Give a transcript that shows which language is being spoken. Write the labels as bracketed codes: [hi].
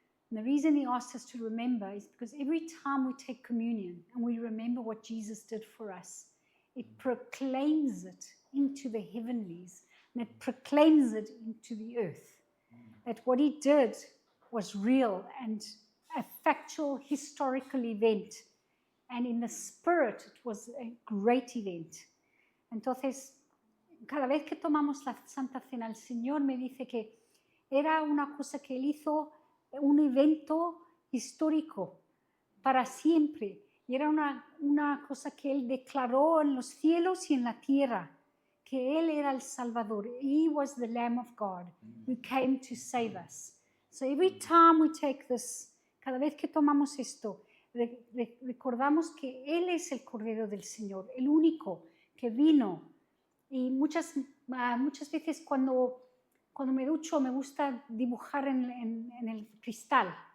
[en] And the reason he asked us to remember is because every time we take communion and we remember what Jesus did for us, it proclaims it into the heavenlies, and it proclaims it into the earth. That what he did was real and a factual historical event. And in the spirit, it was a great event. [es] Entonces, cada vez que tomamos la Santa Cena, el Señor me dice que era una cosa que Él hizo, un evento histórico para siempre. Y era una cosa que Él declaró en los cielos y en la tierra, que Él era el Salvador. [en] He was the Lamb of God who came to save us. So every time we take this, [es] cada vez que tomamos esto, recordamos que Él es el Cordero del Señor, el único que vino. Y muchas veces cuando me ducho me gusta dibujar en el cristal.